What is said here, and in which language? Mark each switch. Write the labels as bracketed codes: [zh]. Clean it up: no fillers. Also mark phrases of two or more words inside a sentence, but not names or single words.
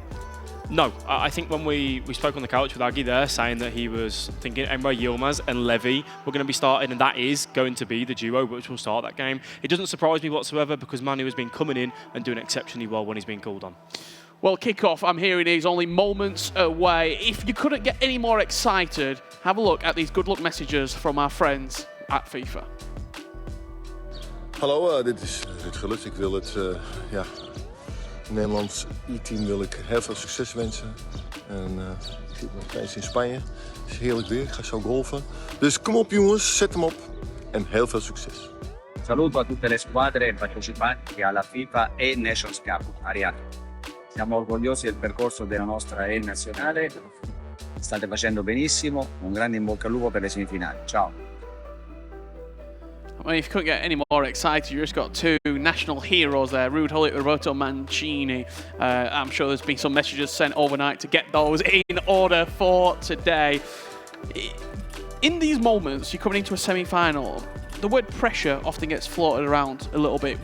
[en] No, I think when we spoke on the couch with Aggie there, saying that he was thinking Emre Yilmaz and Levy were going to be starting, and that is going to be the duo which will start that game. It doesn't surprise me whatsoever because Manu has been coming in and doing exceptionally well when he's been called on. Well, kickoff, I'm hearing, is only moments away. If you couldn't get any more excited, have a look at these good luck messages from our friends at FIFA. [nl] Hallo, dit is Ruud Gullit. Ik wil het Nederlands E-team wil ik heel veel succes wensen. En ik zit nog steeds in Spanje. Het is heerlijk weer, ik ga zo golfen. Dus kom op jongens, zet hem op en heel veel succes. [it] Saluto a tutte le squadre partecipanti alla FIFAe Nations Cup a Riyadh. Siamo orgogliosi del percorso della nostra E nazionale. State facendo benissimo. Un grande in bocca al lupo per le semifinali. Ciao. [en] I mean, if you couldn't get any more excited, you just got two national heroes there, Ruud Gullit, Roberto Mancini. I'm sure there's been some messages sent overnight to get those in order for today. In these moments, you're coming into a semi-final, the word pressure often gets floated around a little bit.